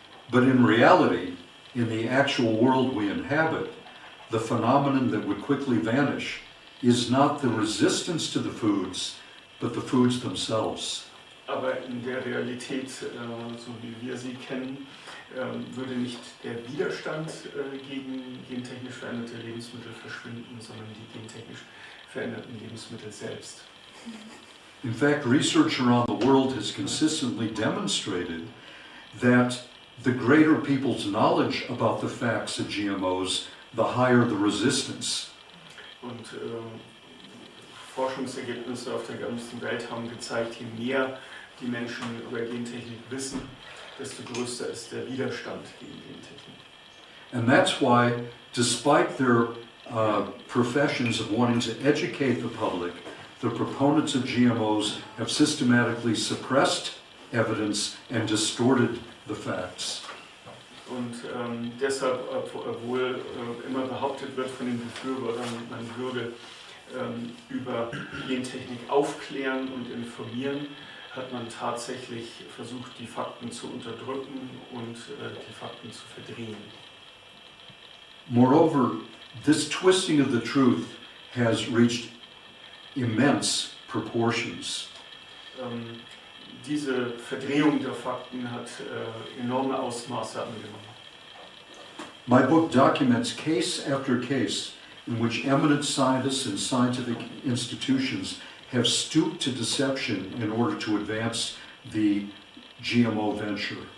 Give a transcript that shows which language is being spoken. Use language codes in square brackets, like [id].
[en] But in reality, in the actual world we inhabit, the phenomenon that would quickly vanish is not the resistance to the foods, but the foods themselves. [de] Aber in der Realität, so wie wir sie kennen, würde nicht der Widerstand gegen gentechnisch veränderte Lebensmittel verschwinden, sondern die gentechnisch veränderten Lebensmittel selbst. [en] In fact, research around the world has consistently demonstrated that the greater people's knowledge about the facts of GMOs, the higher the resistance. [de] Und Forschungsergebnisse auf der ganzen Welt haben gezeigt, je mehr die Menschen über Gentechnik wissen, desto größer ist der Widerstand gegen Gentechnik. [en] And that's why, despite their professions of wanting to educate the public, the proponents of GMOs have systematically suppressed evidence and distorted the facts. [de] Und deshalb, obwohl immer behauptet wird von den Befürwortern, man würde über Gentechnik aufklären und informieren, hat man tatsächlich versucht, die Fakten zu unterdrücken und die Fakten zu verdrehen. [en] Moreover, this twisting of the truth has reached immense proportions. [de] Diese Verdrehung der Fakten hat enorme Ausmaße angenommen. [en] My book documents case after case in which eminent scientists and scientific institutions have stooped to deception in order to advance the GMO venture.